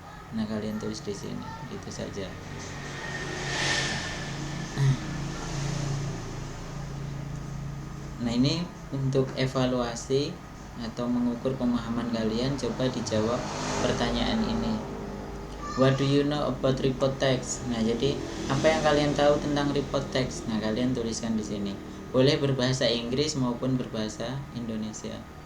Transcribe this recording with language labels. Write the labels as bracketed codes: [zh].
[id] Nah, kalian tulis di sini. Itu saja. Nah, ini untuk evaluasi atau mengukur pemahaman kalian, coba dijawab pertanyaan ini. [en] What do you know about report text? [id] Nah, jadi apa yang kalian tahu tentang report text? Nah, kalian tuliskan di sini. Boleh berbahasa Inggris maupun berbahasa Indonesia.